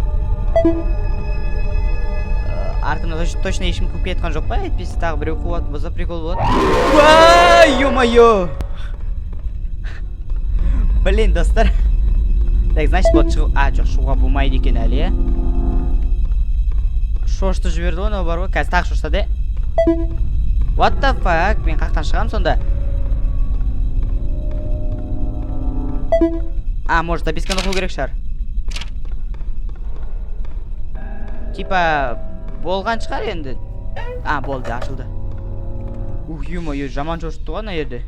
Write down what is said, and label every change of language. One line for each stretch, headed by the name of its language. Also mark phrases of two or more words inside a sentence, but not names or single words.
Kazakh: Артымда точно ешкім көп кетқан жоқ па? Әйтпесе тағы біреу қуат болса прикол болады.
Russian: Ё-моё! Блин, достар. Так, значит,
Kazakh: болды шығу. Жоқ, шығуға болмайды екен әлі, Шошты жіберді ғой, мынау бар ғой. Қазір тағы шошта.
English: What the fuck?
Kazakh: Мен қақтан шығам сонда? Может, записканы оқу керек шығар. Типа болған шығар енді. Болды, ашылды. Ё-моё, жаман шошытты ғой ана жерде.